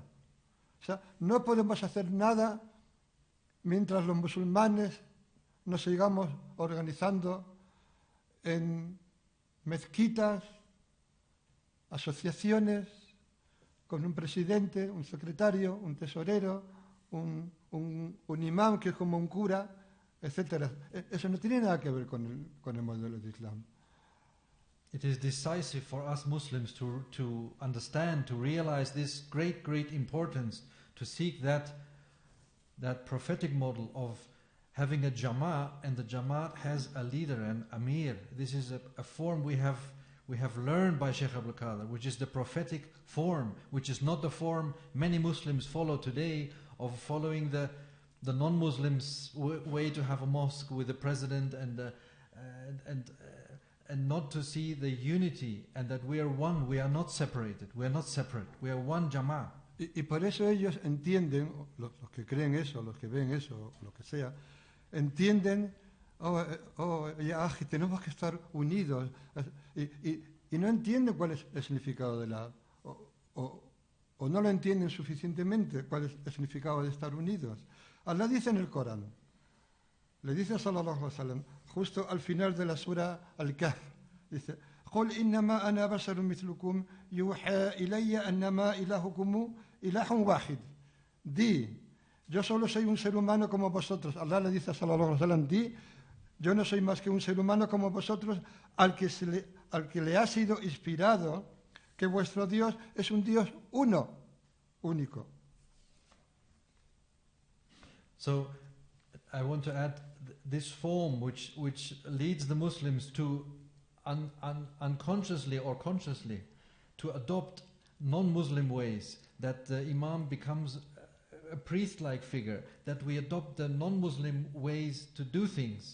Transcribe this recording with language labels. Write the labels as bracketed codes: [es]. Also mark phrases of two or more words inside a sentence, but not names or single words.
[es] O sea, no podemos hacer nada mientras los musulmanes nos sigamos organizando en mezquitas, asociaciones, con un presidente, un secretario, un tesorero, un imán que es como un cura, etc. Eso no tiene nada que ver con el modelo de Islam. [en] It is decisive for us Muslims to understand, to realize this great importance, to seek that prophetic model of having a Jamaat, and the Jamaat has a leader, an Amir. This is a form we have learned by Sheikh Abdul Qadir, which is the prophetic form, which is not the form many Muslims follow today, of following the non-Muslims' way to have a mosque with the president and not to see the unity and that we are one, we are not separated, we are not separate, we are one Jama'ah. [es] Y por eso ellos entienden, los que creen eso, los que ven eso, lo que sea, entienden, ya, tenemos que estar unidos. Y no entienden cuál es el significado de o no lo entienden suficientemente cuál es el significado de estar unidos. Allah dice en el Corán, le dice [ar] صلى الله عليه وسلم, [es] justo al final de la sura Al-Kahf, dice: [ar] "قل إنما أنا بشر مثلكم يوحى إلي أنما إلهكم إله واحد." [es] Di, yo solo soy un ser humano como vosotros. Allah le dice a [ar] صلى الله عليه وسلم, [es] di, yo no soy más que un ser humano como vosotros, al que le ha sido inspirado que vuestro Dios es un Dios uno, único. [en] So I want to add this form which leads the Muslims to unconsciously or consciously to adopt non-Muslim ways, that the Imam becomes a priest-like figure, that we adopt the non-Muslim ways to do things.